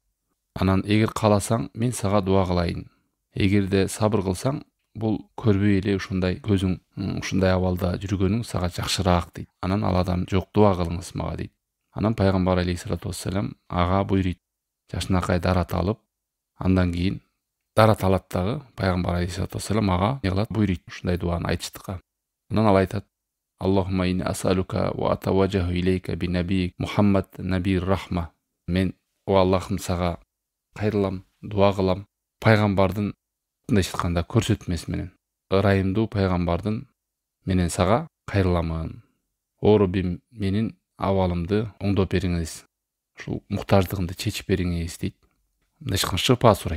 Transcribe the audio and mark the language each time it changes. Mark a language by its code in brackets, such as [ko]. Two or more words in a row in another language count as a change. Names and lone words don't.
[ky] Анан эгер кааласаң, мен сага дуа кылайын. Эгерде сабыр кылсаң, бул көрбөй эле ушундай көзүң ушундай абалда жүргөнүң сага жакшыраак дейт. Анан ал адам, "Жок, дуа кылыңыз мага" дейт. Анан пайгамбар [ar] عليه الصلاة والسلام [ky] ага буйруйт. Жашынакай дарат алып, андан кийин дарат алат дагы пайгамбар [ar] عليه الصلاة والسلام [ky] ага не кылат, буйруйт ушундай дуаны айтыштыкка. Анан ал айтат: [ar] "اللهم إني أسألك وأتوجه إليك بنبيك محمد نبي الرحمة". [ky] Мен, о Аллахым, сага кайрылам, дуа кылам. Пайгамбардын мындай айтканда көрсөтмөсү менен, ырайымдуу пайгамбардын менен сага кайрыламын. О Раббим, менин абалымды оңдоп бериңиз. Ушул муктаждыгымды чечип бериңиз дейт. Мындай айтканда шыпа сурайт.